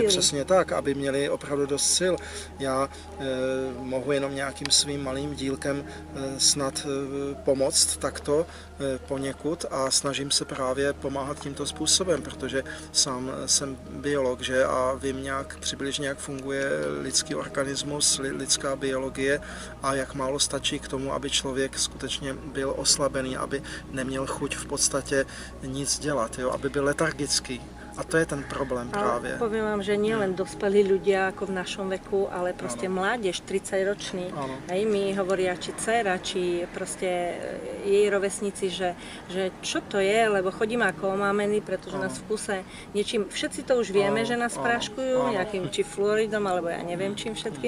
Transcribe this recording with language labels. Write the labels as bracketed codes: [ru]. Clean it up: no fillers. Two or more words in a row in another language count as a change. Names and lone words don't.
[cs] Přesně tak, aby měli opravdu dost sil. Já mohu jenom nějakým svým malým dílkem snad pomoct takto poněkud, posunout a snažím se právě pomáhat tímto způsobem, protože sám jsem biolog, že, a vím nějak přibližně, jak funguje lidský organismus, lidská biologie a jak málo stačí k tomu, aby člověk skutečně byl oslabený, aby neměl chuť v podstatě nic dělat, jo, aby byl letargický. A to je ten problém právě. [sk] A poviem vám, že nie len dospelí ľudia ako v našom veku, ale proste mládež, 30-roční. Aj mi hovoria, či dcera, či proste jej rovesníci, že čo to je, lebo chodíme ako omámení, pretože nás v kuse niečím, všetci to už vieme, že nás práškujú, nejakým či fluoridom, alebo ja neviem čím všetky.